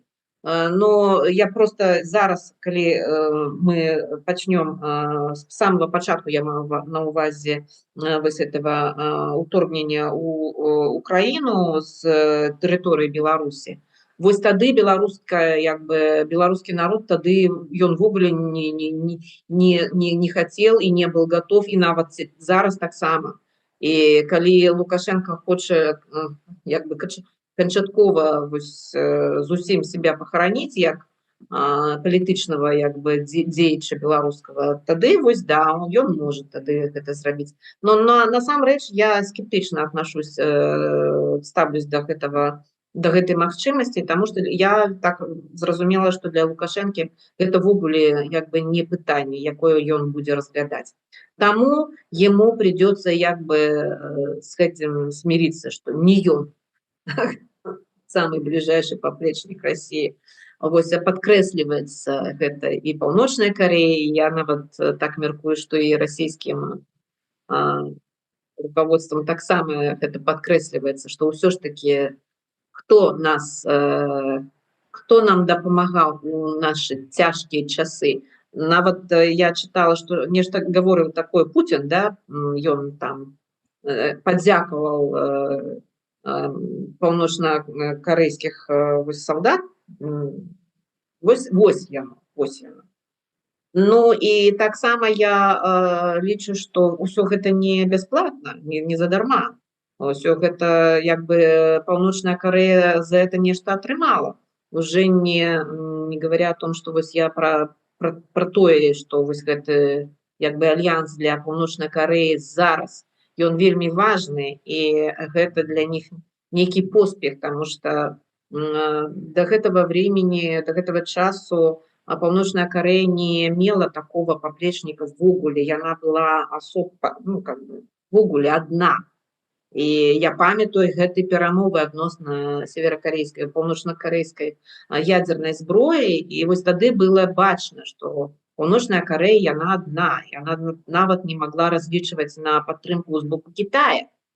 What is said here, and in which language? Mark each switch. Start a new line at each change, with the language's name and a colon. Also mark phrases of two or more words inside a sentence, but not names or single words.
Belarusian: Но я просто зараз, калі мы пачнём з самого пачатку, я маю на увазе вось этого уторгнення у Украіну з тэрыторыі Беларусі, вось тады беларускі народ тады ён ввогуле не хацеў і
Russian: не был готов,
Belarusian: і нават зараз таксама. І калі Лукашенко хоча як бы канчаткова зусім
Russian: себя похоронить
Belarusian: як палітычнага як бы дзеяча беларускага, тады вось да, ён можа тады гэта зрабіць. Но насамрэч я скептычна
Russian: отношусь,
Belarusian: ставлюсь до гэтай магчымасці,
Russian: тому что
Belarusian: я так зразумела, что для Лукашэнкі это ввогуле як бы не пытанне, якое ён будзе разглядаць.
Russian: Таму ему придется
Belarusian: як бы
Russian: с этим смириться, что не ён самый ближайший поплечник России.
Belarusian: Вось подкрэсліваецца гэта і Паўночная Карэя, я нават так мяркую, что і расійскім руководством таксама гэта подкрэсліваецца, что ўсё ж таки кто нам дапамагаў у наши цяжкія часы.
Russian: Нават я читала, что нешта говорил такое Путин,
Belarusian: да, ён там падзякаваў паўночна-карэйскіх солдат, вось яно. Ну і таксама я лічу, што ўсё гэта не бясплатна, не задарма. Усё гэта як бы Паўночная Карэя за это нешта атрымала.
Russian: Уже не говоря о том,
Belarusian: что вось я про тое, што вось гэты як бы альянс для Паўночнай Карэі зараз ён вельмі важны, і гэта для них
Russian: некий поспех, потому что до этого времени,
Belarusian: до этого часу Паўночная Карэя
Russian: не имела такого поплечника
Belarusian: ввогуле, яна была ну,
Russian: как бы, ввогуле одна.
Belarusian: І я памятаю гэтай перамовы адносна северакарэйскай, паўночна-карэйскай ядзернай зброі, і вось тады было бачна, што Паўночная Карэя яна одна, яна нават не могла разлічваць на падтрымку з боку Китая.